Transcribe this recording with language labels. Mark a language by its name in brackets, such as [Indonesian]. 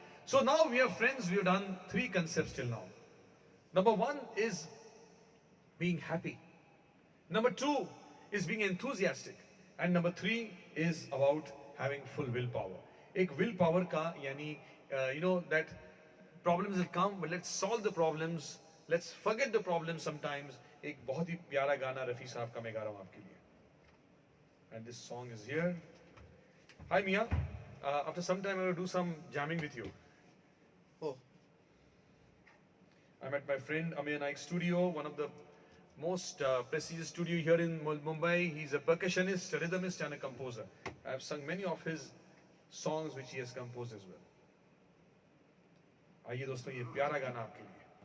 [English] So now we are friends. We have done 3 concepts till now. Number 1 is being happy. Number 2 is being enthusiastic. And number 3 is about having full willpower. [Hindi] एक willpower का यानी [English] you know that problems will come, but let's solve the problems. Let's forget the problems sometimes. [Hindi] एक बहुत ही प्यारा गाना रफी साहब का मैं गा रहा हूँ आपके लिए. [English] And this song is here. Hi Mia. After some time I will do some jamming with you. हो. I'm at my friend Ameya Naik studio, one of the most prestigious studio here in Mumbai. He's a percussionist, a rhythmist and a composer. I've sung many of his songs which he has composed as well. [Hindi] आइए दोस्तों ये प्यारा गाना आपके लिए.